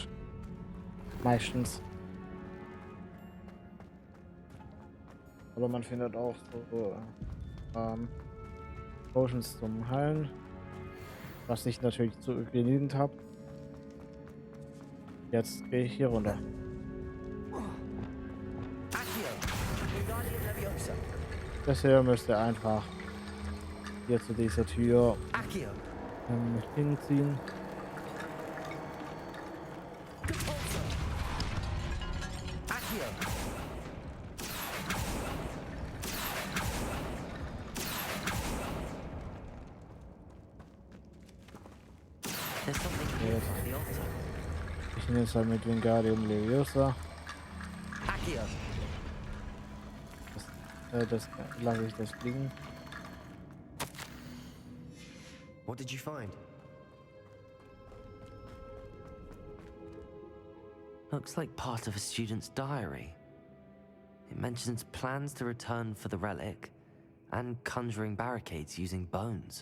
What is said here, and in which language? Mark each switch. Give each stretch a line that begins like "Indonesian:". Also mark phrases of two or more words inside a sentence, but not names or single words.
German: Meistens. Aber man findet auch so Potions zum Heilen, was ich natürlich zu genügend habe. Jetzt gehe ich hier runter. Accio! Wingardium Leviosa! Das hier müsste einfach hier zu dieser Tür Accio! hinziehen. Depulsor! Accio!
English: There's something here by the altar.
German: Ich nehme es halt mit Wingardium Leviosa. Accio! das lasse ich das liegen.
English: What did you find? Looks like part of a student's diary. It mentions plans to return for the relic and conjuring barricades using bones.